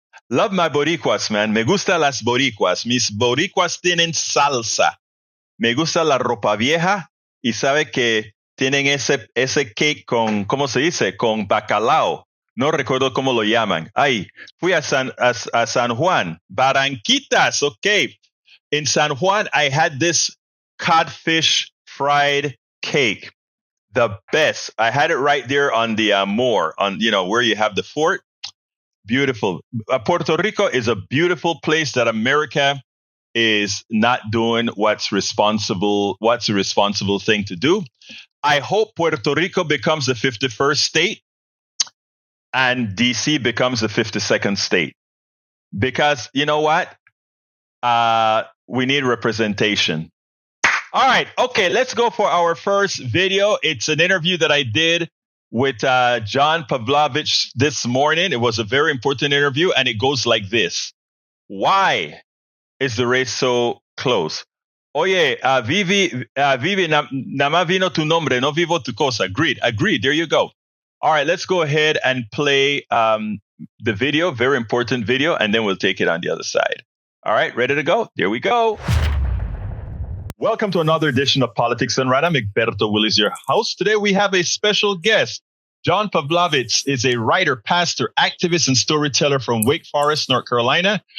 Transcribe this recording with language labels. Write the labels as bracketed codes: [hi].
[en] Love my boricuas, man. [es] Me gusta las boricuas. Mis boricuas tienen salsa. Me gusta la ropa vieja y sabe que tienen ese cake con, ¿cómo se dice? Con bacalao. No recuerdo cómo lo llaman. Ay, fui a San Juan. Barranquitas, okay. [en] In San Juan, I had this codfish fried cake. The best. I had it right there on the moor, on, where you have the fort. Beautiful. Puerto Rico is a beautiful place that America is not doing what's a responsible thing to do. I hope Puerto Rico becomes the 51st state and DC becomes the 52nd state. Because you know what? We need representation. All right. Okay. Let's go for our first video. It's an interview that I did with John Pavlovitz this morning. It was a very important interview, and it goes like this. Why is the race so close? [es] Oye, Vivi, nada más vino tu nombre, no vivo tu cosa. [en] Agreed. There you go. All right, let's go ahead and play the video, very important video, and then we'll take it on the other side. All right, ready to go? There we go. Welcome to another edition of Politics Done Right. I'm Egberto, Willies, your host. Today we have a special guest. John Pavlovitz is a writer, pastor, activist, and storyteller from Wake Forest, North Carolina.